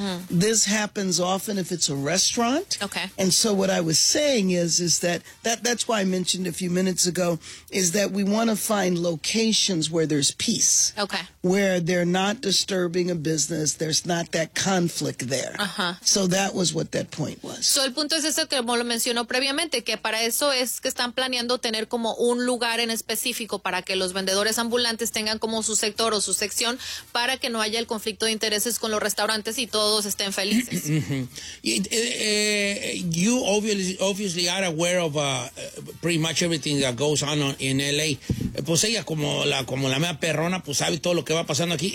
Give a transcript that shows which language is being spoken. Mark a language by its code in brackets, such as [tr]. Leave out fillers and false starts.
[en] Mm-hmm. This happens often if it's a restaurant. Okay. And so what I was saying is that's why I mentioned a few minutes ago, is that we want to find locations where there's peace. Okay. Where they're not disturbing a business, there's not that conflict there. Uh-huh. So that was what that point was. [es] So el punto es eso que lo mencionó previamente, que para eso es que están planeando tener como un lugar en específico para que los vendedores ambulantes tengan como su sector o su sección para que no haya el conflicto de intereses con los restaurantes y todos estén felices. [en] You obviously are aware of pretty much everything that goes on in LA. [es] Pues ella, como la mea perrona, pues sabe todo lo que va pasando aquí.